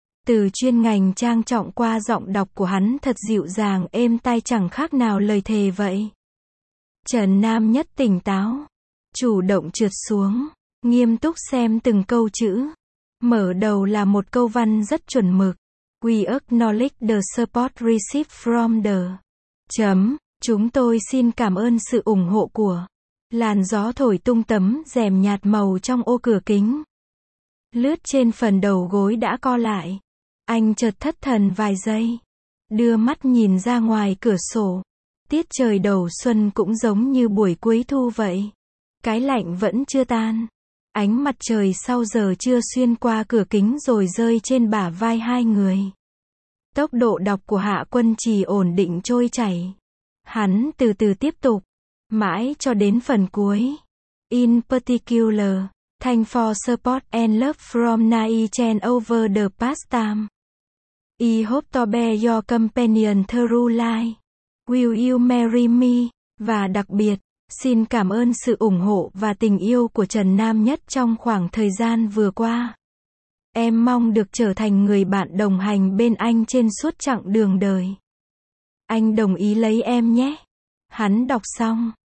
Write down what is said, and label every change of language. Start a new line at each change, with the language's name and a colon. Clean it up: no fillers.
Vietnamese: Từ chuyên ngành trang trọng qua giọng đọc của hắn thật dịu dàng êm tai chẳng khác nào lời thề vậy. Trần Nam Nhất tỉnh táo. Chủ động trượt xuống. Nghiêm túc xem từng câu chữ. Mở đầu là một câu văn rất chuẩn mực.
English: We acknowledge the support received from the...
Vietnamese: chấm. Chúng tôi xin cảm ơn sự ủng hộ của. Làn gió thổi tung tấm rèm nhạt màu trong ô cửa kính. Lướt trên phần đầu gối đã co lại. Anh chợt thất thần vài giây. Đưa mắt nhìn ra ngoài cửa sổ. Tiết trời đầu xuân cũng giống như buổi cuối thu vậy. Cái lạnh vẫn chưa tan. Ánh mặt trời sau giờ trưa xuyên qua cửa kính rồi rơi trên bả vai hai người. Tốc độ đọc của Hạ Quân Trì ổn định trôi chảy. Hắn từ từ tiếp tục, mãi cho đến phần cuối.
English: In particular, thank for support and love from Naichen over the past time. I hope to be your companion through life. Will you marry me?
Vietnamese: Và đặc biệt, xin cảm ơn sự ủng hộ và tình yêu của Trần Nam Nhất trong khoảng thời gian vừa qua. Em mong được trở thành người bạn đồng hành bên anh trên suốt chặng đường đời. Anh đồng ý lấy em nhé. Hắn đọc xong.